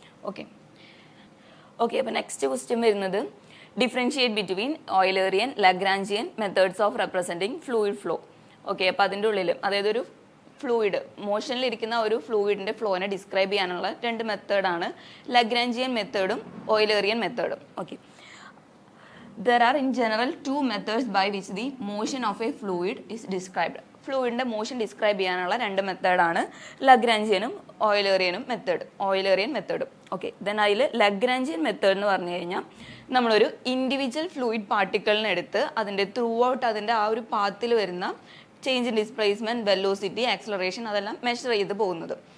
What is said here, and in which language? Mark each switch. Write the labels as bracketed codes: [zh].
[en] Okay, അപ്പോൾ next question വരുന്നത് differentiate between Eulerian Lagrangian methods of representing fluid flow. [ml] Okay, അപ്പോൾ അതിൻ്റെ ഉള്ളിൽ അതായത് ഒരു ഫ്ലൂയിഡ് മോഷനിലിരിക്കുന്ന ഒരു ഫ്ലൂയിഡിൻ്റെ ഫ്ലോനെ ഡിസ്ക്രൈബ് ചെയ്യാനുള്ള 2 മെത്തേഡാണ് Lagrangian മെത്തേഡും ഓയിലേറിയൻ മെത്തേഡും. [en] Okay, there are in general 2 methods by which the motion of a fluid is described. [ml] ഫ്ലൂയിഡിൻ്റെ motion describe ചെയ്യാനുള്ള 2 മെത്തേഡാണ് ലഗ്രാഞ്ചിയനും ഓയിലേറിയൻ മെത്തേഡും. ഓക്കെ, ദെൻ അതിൽ ലഗ്രാഞ്ചിയൻ മെത്തേഡ് എന്ന് പറഞ്ഞു കഴിഞ്ഞാൽ നമ്മളൊരു ഇൻഡിവിജ്വൽ ഫ്ലൂയിഡ് പാർട്ടിക്കിളിനെ എടുത്ത് അതിൻ്റെ ത്രൂ ഔട്ട് അതിൻ്റെ ആ ഒരു പാത്തിൽ വരുന്ന change in displacement, velocity, acceleration അതെല്ലാം മെഷർ ചെയ്ത് പോകുന്നത്.